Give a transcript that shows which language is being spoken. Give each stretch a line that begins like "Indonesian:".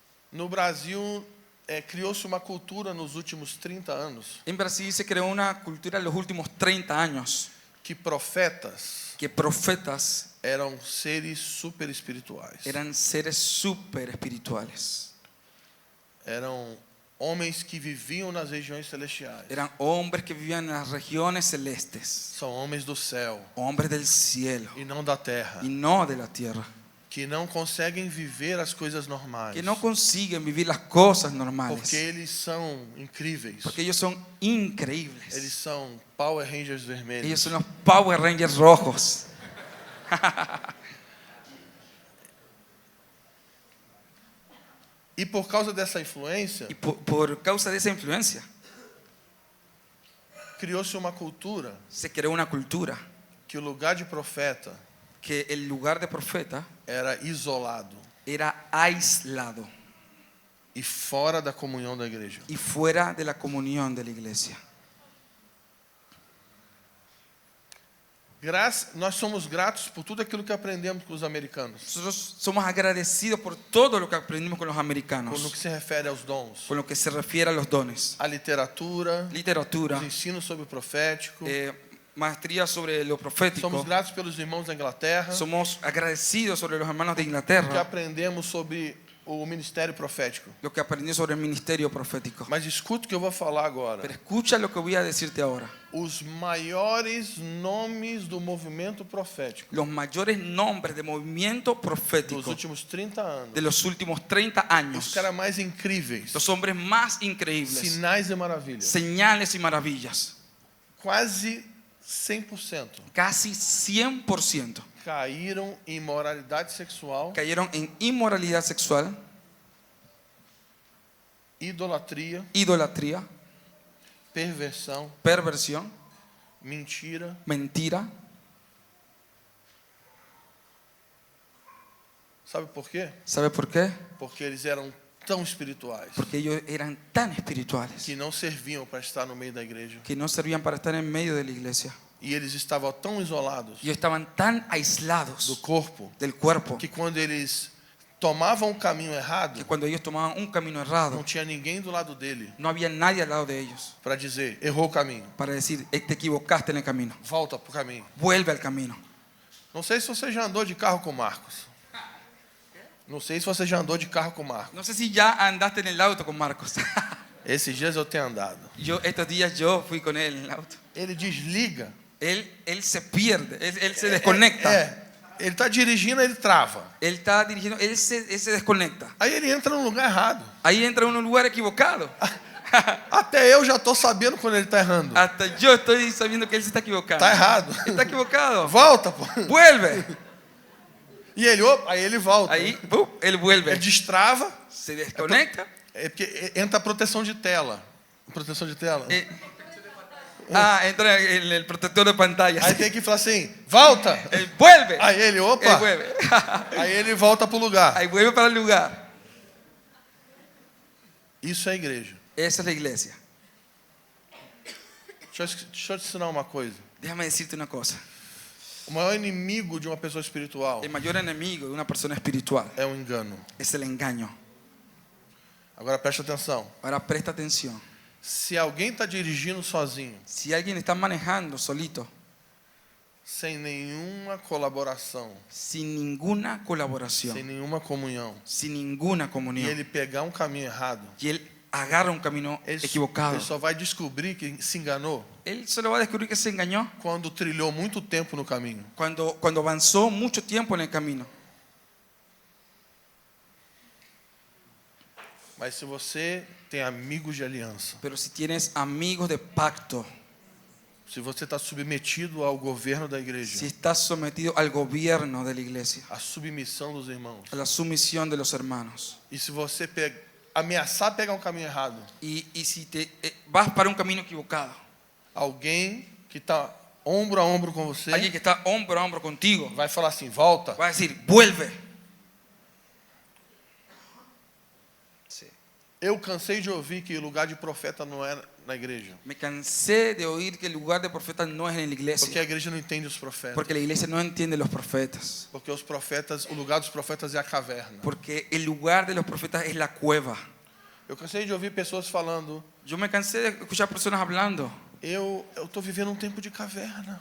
Portuguese: no Brasil criou-se uma cultura nos últimos 30 anos
Spanish: en Brasil se creó una cultura en los últimos 30 años
Portuguese: que profetas
Spanish: que profetas
Portuguese: eram seres super espirituais.
Spanish: eran seres súper espirituales.
Portuguese: Eram homens que viviam nas regiões celestiais.
Spanish: Eran hombres que vivían en las regiones celestes,
Portuguese: São homens do céu
Spanish: hombres del cielo
Portuguese: e não da terra,
Spanish: y no de la tierra,
Portuguese: que não conseguem viver as coisas normais,
Spanish: que no consiguen vivir las cosas normales,
Portuguese: porque eles são incríveis.
Spanish: porque ellos son
Portuguese: Eles
Spanish: increíbles.
Portuguese: são Power Rangers vermelhos.
Spanish: son los Power Rangers rojos.
Portuguese: E por causa dessa influência,
Spanish: Y por causa de esa influencia
Portuguese: criou-se uma cultura
Spanish: se creó una cultura
Portuguese: que o lugar de profeta
Spanish: que el lugar de profeta
Portuguese: era isolado
Spanish: era aislado
Portuguese: e fora da comunhão da igreja.
Spanish: y fuera de la comunión de la iglesia.
Portuguese: Nós somos gratos por tudo aquilo que aprendemos com os americanos,
Spanish: Nosotros somos agradecidos por todo lo que aprendimos con los no americanos,
Portuguese: que se refere aos dons,
Spanish: con lo que se refiere a los dones,
Portuguese: a literatura,
Spanish: literatura,
Portuguese: os ensinos sobre o profético.
Spanish: maestría sobre lo profético.
Portuguese: Somos gratos pelos irmãos da Inglaterra,
Spanish: Somos agradecidos sobre los hermanos de
Portuguese: que
Spanish: Inglaterra,
Portuguese: aprendemos sobre o ministério profético.
Spanish: lo que aprendí sobre el ministerio profético.
Portuguese: Mas escuta o que eu vou falar agora.
Spanish: Pero escucha lo que voy a decirte ahora.
Portuguese: Os maiores nomes do movimento profético
Spanish: Los mayores nombres de movimiento
Portuguese: dos
Spanish: profético
Portuguese: últimos 30 anos,
Spanish: de los últimos 30
Portuguese: os
Spanish: años,
Portuguese: caras mais incríveis,
Spanish: los hombres más increíbles,
Portuguese: sinais e maravilhas,
Spanish: señales y maravillas,
Portuguese: quase 100%
Spanish: casi 100%
Portuguese: caíram em imoralidade sexual,
Spanish: cayeron en inmoralidad sexual,
Portuguese: idolatria,
Spanish: idolatría,
Portuguese: perversão,
Spanish: perversión,
Portuguese: mentira,
Spanish: mentira.
Portuguese: sabe por quê?
Spanish: ¿Sabe por qué?
Portuguese: Porque eles eram tão espirituais
Spanish: Porque ellos eran tan espirituales
Portuguese: que não serviam para estar no meio da igreja.
Spanish: que no servían para estar en medio de la iglesia.
Portuguese: E eles estavam tão isolados
Spanish: Ellos estaban tan
Portuguese: do
Spanish: aislados
Portuguese: corpo
Spanish: del cuerpo
Portuguese: que quando eles tomavam o caminho errado,
Spanish: que cuando ellos tomaban un camino
Portuguese: não
Spanish: errado,
Portuguese: tinha ninguém do lado dele
Spanish: no había nadie al lado de ellos
Portuguese: para dizer, errou o caminho,
Spanish: para decir, te equivocaste en el camino,
Portuguese: volta pro caminho.
Spanish: vuelve al camino.
Portuguese: Não sei se você já andou de carro com o Marcos. Não sei se você já andou de carro com o Marcos.
Spanish: No sé si ya andaste en el auto con Marcos.
Portuguese: Esses dias eu tenho andado.
Spanish: Estos días yo fui con él en el auto.
Portuguese: Ele desliga.
Spanish: Él se pierde, él se desconecta.
Portuguese: Ele está dirigindo, ele trava.
Spanish: Él está dirigiendo, él se desconecta.
Portuguese: Aí ele entra no lugar errado.
Spanish: Ahí entra en un lugar equivocado.
Portuguese: Até eu já estou sabendo quando ele está errando.
Spanish: Hasta yo estoy sabiendo que él se está equivocando.
Portuguese: Está errado.
Spanish: Está equivocado.
Portuguese: Volta, pô.
Spanish: Vuelve.
Portuguese: E ele, opa, aí ele volta.
Spanish: Ahí, él vuelve.
Portuguese: Ele destrava.
Spanish: Se desconecta.
Portuguese: É porque entra a proteção de tela. Proteção de tela.
Spanish: Entra en el protector de pantalla.
Portuguese: Aí tem que falar assim, volta.
Spanish: Vuelve.
Portuguese: Aí ele,
Spanish: Él
Portuguese: opa.
Spanish: vuelve.
Portuguese: Aí ele volta pro lugar.
Spanish: Ahí vuelve para el lugar.
Portuguese: Isso é igreja.
Spanish: Esa es la iglesia.
Portuguese: Deixa eu te ensinar uma coisa.
Spanish: Déjame decirte una cosa.
Portuguese: O maior inimigo de uma pessoa espiritual
Spanish: El mayor enemigo de una persona espiritual
Portuguese: é o engano.
Spanish: es el engaño.
Portuguese: Agora presta atenção.
Spanish: Ahora presta atención.
Portuguese: Se alguém está dirigindo sozinho,
Spanish: Si alguien está manejando solito,
Portuguese: sem nenhuma colaboração,
Spanish: sin ninguna
Portuguese: sem
Spanish: colaboración,
Portuguese: nenhuma comunhão,
Spanish: sin ninguna
Portuguese: e
Spanish: comunión,
Portuguese: ele pegar um caminho errado,
Spanish: y él agarra un camino
Portuguese: ele
Spanish: equivocado,
Portuguese: só vai descobrir que se enganou
Spanish: él solo va a descubrir que se engañó
Portuguese: quando trilhou muito tempo no caminho.
Spanish: cuando avanzó mucho tiempo en el camino.
Portuguese: Mas se você tem amigos de aliança,
Spanish: Pero si tienes amigos de pacto,
Portuguese: se você está submetido ao governo da igreja,
Spanish: si estás sometido al gobierno de la iglesia,
Portuguese: à submissão dos irmãos,
Spanish: a la sumisión de los hermanos,
Portuguese: e se você ameaçar pegar um caminho errado,
Spanish: y si te vas para un camino equivocado,
Portuguese: alguém que está ombro a ombro com você
Spanish: alguien que está hombro a hombro contigo
Portuguese: vai falar assim, volta.
Spanish: va a decir, vuelve.
Portuguese: Eu cansei de ouvir que o lugar de profeta não é na igreja,
Spanish: Me cansé de oír que el lugar de profetas no es en la iglesia,
Portuguese: a igreja não entende os profetas,
Spanish: porque la iglesia no entiende los profetas,
Portuguese: porque os profetas, o lugar dos profetas é a caverna.
Spanish: porque el lugar de los profetas es la cueva.
Portuguese: Eu cansei de ouvir pessoas falando,
Spanish: Yo me cansé de escuchar personas hablando,
Portuguese: eu estou vivendo um tempo de caverna.